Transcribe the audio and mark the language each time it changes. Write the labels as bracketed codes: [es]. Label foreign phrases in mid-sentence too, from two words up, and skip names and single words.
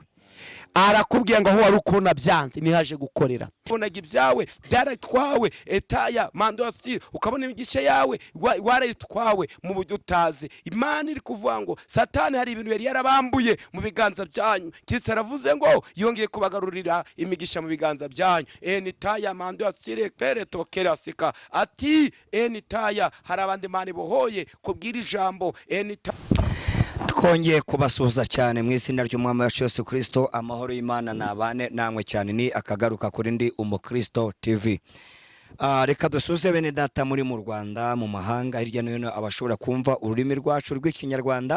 [rw] Arakubwiye ngo aho wari ukubona byanze nihaje gukorera, ubonaga ibyawe byaratwawe etaya mandosire, ukabona imigisha yawe warayitwawe mu buryo utazi. Imana iri kuvuga ngo Satani hari ibintu yari yarabambuye mu biganza byanyu. Kristo aravuze ngo yongeye kubagarurira imigisha mu biganza byanyu. Enitaya mandosire kere tokera sika ati enitaya hari abandi Imana ibohoye kubwira ijambo. Twongeye kubasuhuza cyane mu izina ry'Umwami wacu Yesu Kristo. Amahoro y'Imana nabane namwe cyane. Ni akagaruka kuri ndi Umukristo TV. Reka dusuze bene data muri mu Rwanda, mu mahanga hirya no hino abashobora kumva ururimi rwacu rw'Ikinyarwanda.